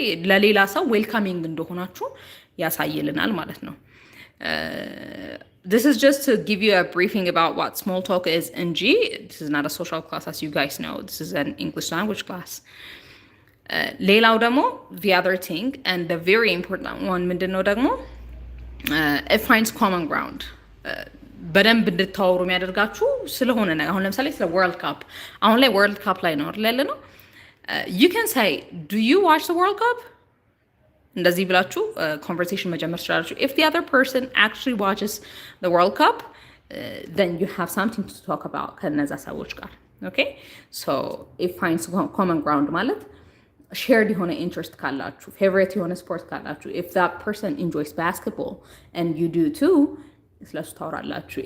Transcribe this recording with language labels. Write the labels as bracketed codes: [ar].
[am] ለሌላ ሰው ዌልካሚንግ እንደሆናችሁ ያሳይልናል ማለት ነው። [en] This is just to give you a briefing about what small talk is in G. This is not a social class, as you guys know. This is an English language class. [am] ሌላው ደግሞ [en] the other thing and the very important one [am] ምንድን ነው ደግሞ [en] it finds common ground. [am] በደንብ እንድታወሩ የሚያደርጋችሁ ስለሆነ ነገር አሁን ለምሳሌ ስለ ወርልድ ካፕ አሁን ላይ ወርልድ ካፕ ላይ ነው ያለ ነው [en] you can say do you watch the world cup [am] እንደዚህ ብላችሁ conversation መጀመር ትችላላችሁ. [en] If the other person actually watches the world cup then you have something to talk about [am] ከነዛ ሰዎች ጋር. [en] Okay? So it finds common ground ማለት shared የሆነ interest ካላችሁ favorite የሆነ sport ካላችሁ if that person enjoys basketball and you do too [am] ስለሱ ታወራላችሁ.